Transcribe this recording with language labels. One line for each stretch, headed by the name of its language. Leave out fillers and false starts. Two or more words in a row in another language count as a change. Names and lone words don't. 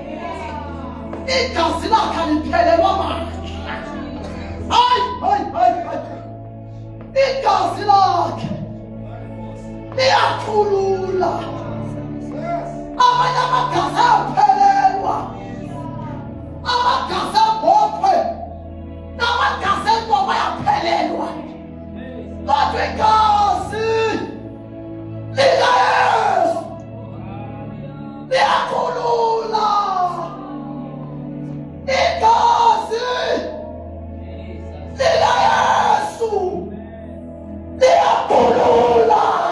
Zulu: Igazi lakhe liphelelwa amandla. Hayi. Igazi lakhe liyakhulula. Amanye amagazi ayaphelelwa. Amagazi abophe. Namagazi enkomo ayaphelelwa. Kodwa igazi likaYesu liyakhulula. Igazi likaYesu liyakhulula.